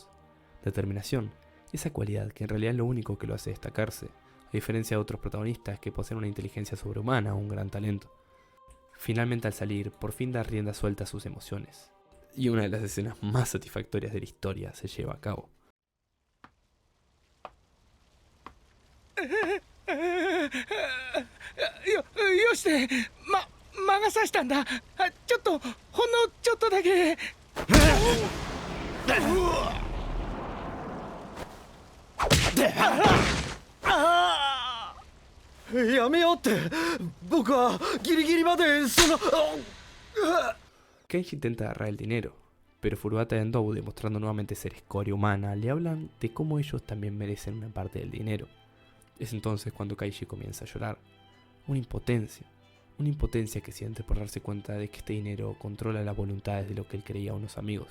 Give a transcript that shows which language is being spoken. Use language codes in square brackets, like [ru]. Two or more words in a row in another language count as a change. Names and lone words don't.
[es] Determinación, esa cualidad que en realidad es lo único que lo hace destacarse, a diferencia de otros protagonistas que poseen una inteligencia sobrehumana o un gran talento. Finalmente al salir, por fin da rienda suelta a sus emociones. Y una de las escenas más satisfactorias de la historia se lleva a cabo. [ja] よして魔が差したんだ。ちょっとほんのちょっとだけ。やめようって。僕はギリギリまでその。 [es] Kenji intenta agarrar el dinero, pero Furuata y Endou, demostrando nuevamente ser escoria humana, le hablan de cómo ellos también merecen una parte del dinero. Es entonces cuando Kaishi comienza a llorar. Una impotencia que siente por darse cuenta de que este dinero controla las voluntades de lo que él creía unos amigos.